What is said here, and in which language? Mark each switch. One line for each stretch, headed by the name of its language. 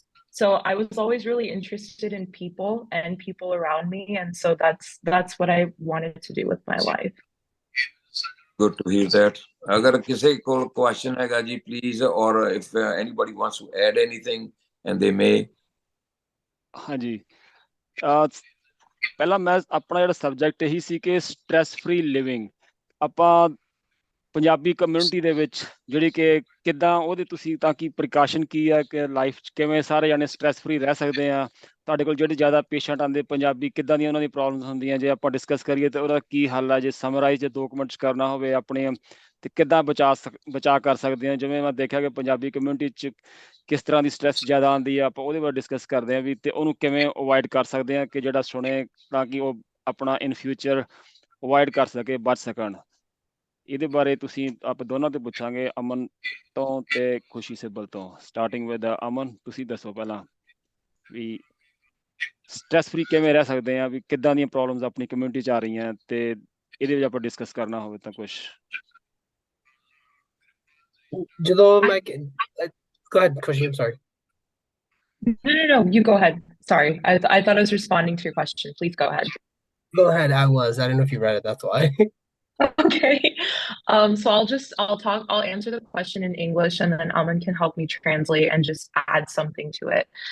English: So I was always really interested in people and people around me, and so that's what I wanted to do with my life. Good to hear that.
Hindi: Agar kisi ko question hai ji,
English: please, or if anybody wants to add anything, and they may.
Punjabi: ਹਾਂਜੀ, ਪਹਿਲਾਂ ਮੈਂ ਆਪਣਾ ਜਿਹੜਾ subject ਇਹੀ ਸੀ ਕਿ stress free living. ਆਪਾਂ Punjabi community ਦੇ ਵਿੱਚ ਜਿਹੜੀ ਕਿ ਕਿੱਦਾਂ ਉਹਦੇ ਤੁਸੀਂ ਤਾਂ ਕਿ ਪ੍ਰੀਕਾਸ਼ਨ ਕੀ ਹੈ ਕਿ ਲਾਈਫ 'ਚ ਕਿਵੇਂ ਸਾਰੇ ਜਾਣੇ ਸਟ੍ਰੈਸ ਫਰੀ ਰਹਿ ਸਕਦੇ ਆ। ਤੁਹਾਡੇ ਕੋਲ ਜਿਹੜੇ ਜ਼ਿਆਦਾ ਪੇਸ਼ੈਂਟ ਆਉਂਦੇ ਪੰਜਾਬੀ, ਕਿੱਦਾਂ ਦੀਆਂ ਉਹਨਾਂ ਦੀ ਪ੍ਰੋਬਲਮਸ ਹੁੰਦੀਆਂ, ਜੇ ਆਪਾਂ ਡਿਸਕਸ ਕਰੀਏ ਤਾਂ ਉਹਦਾ ਕੀ ਹੱਲ ਹੈ। ਜੇ ਸਮਰਾਈਜ਼ 'ਚ 2 ਮਿੰਟ 'ਚ ਕਰਨਾ ਹੋਵੇ ਆਪਣੇ, ਤੇ ਕਿੱਦਾਂ ਬਚਾ ਕਰ ਸਕਦੇ ਹਾਂ। ਜਿਵੇਂ ਮੈਂ ਦੇਖਿਆ ਕਿ ਪੰਜਾਬੀ ਕਮਿਊਨਿਟੀ 'ਚ ਕਿਸ ਤਰ੍ਹਾਂ ਦੀ ਸਟ੍ਰੈਸ ਜ਼ਿਆਦਾ ਆਉਂਦੀ ਆ, ਆਪਾਂ ਉਹਦੇ ਬਾਰੇ ਡਿਸਕਸ ਕਰਦੇ ਹਾਂ ਵੀ, ਤੇ ਉਹਨੂੰ ਕਿਵੇਂ ਅਵੋਇਡ ਕਰ ਸਕਦੇ ਹਾਂ ਕਿ ਜਿਹੜਾ ਸੁਣੇ ਤਾਂ ਕਿ ਉਹ ਆਪਣਾ ਇਨ ਫਿਊਚਰ ਅਵੋਇਡ ਕਰ ਸਕੇ, ਬਚ ਸਕਣ। ਇਹਦੇ ਬਾਰੇ ਤੁਸੀਂ ਆਪਾਂ ਦੋਨਾਂ ਤੋਂ ਪੁੱਛਾਂਗੇ, ਅਮਨ ਤੋਂ ਤੇ ਖੁਸ਼ੀ ਸਿੱਬਲ ਤੋਂ। ਸਟਾਰਟਿੰਗ ਵਿਦ ਅਮਨ, ਤੁਸੀਂ ਦੱਸੋ ਪਹਿਲਾਂ। ਵੀ ਸਟ੍ਰੈਸ ਫ੍ਰੀ ਕਿਵੇਂ ਰਹਿ ਸਕਦੇ ਆ, ਵੀ ਕਿੱਦਾਂ ਦੀਆਂ ਪ੍ਰੋਬਲਮਸ ਆਪਣੀ ਕਮਿਊਨਿਟੀ 'ਚ ਆ ਰਹੀਆਂ, ਤੇ ਇਹਦੇ ਵਿੱਚ ਆਪਾਂ ਡਿਸਕਸ ਕਰਨਾ ਹੋਵੇ ਤਾਂ ਕੁਛ। ਜਦੋਂ ਮੈਂ
English: go ahead, Khushi, I'm sorry. No, you go ahead. Sorry, I thought I was responding to your question. Please go ahead. Go ahead. I don't know if you read it, that's why. Okay. So I'll answer the question in English, and then Aman can help me translate and just add something to it.